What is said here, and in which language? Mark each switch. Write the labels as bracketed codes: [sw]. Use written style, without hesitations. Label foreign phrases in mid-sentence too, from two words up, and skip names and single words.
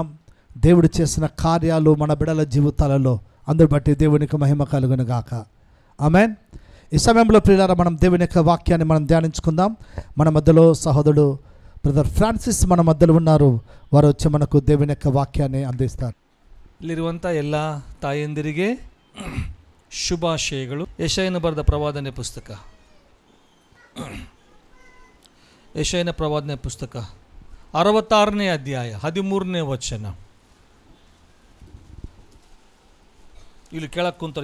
[te] దేవుడు చేసిన కార్యాలు మన బిడ్డల జీవితాలలో, అందరు బట్టి దేవునికి మహిమ కలుగును గాక. ఆమెన్. ఈ సమయంలో ప్రియులారా, మనం దేవుని యొక్క వాక్యాన్ని మనం ధ్యానించుకుందాం. మన మధ్యలో సహోదరుడు బ్రదర్ ఫ్రాన్సిస్ మన మధ్యలో ఉన్నారు. వారు వచ్చి మనకు దేవుని యొక్క వాక్యాన్ని అందిస్తారు. [kn] ಇಲ್ಲಿರುವಂಥ ಎಲ್ಲ ತಾಯಂದಿರಿಗೆ ಶುಭಾಶಯಗಳು. ಯೆಶಾಯನ ಬರೆದ ಪ್ರವಾದನೆ ಪುಸ್ತಕ, ಯೆಶಾಯನ ಪ್ರವಾದನೆ ಪುಸ್ತಕ 66ನೇ ಅಧ್ಯಾಯ 13ನೇ ವಚನ. ಇಲ್ಲಿ ಕೆಳಕ್ಕೆ ಕುಂತಾರೆ.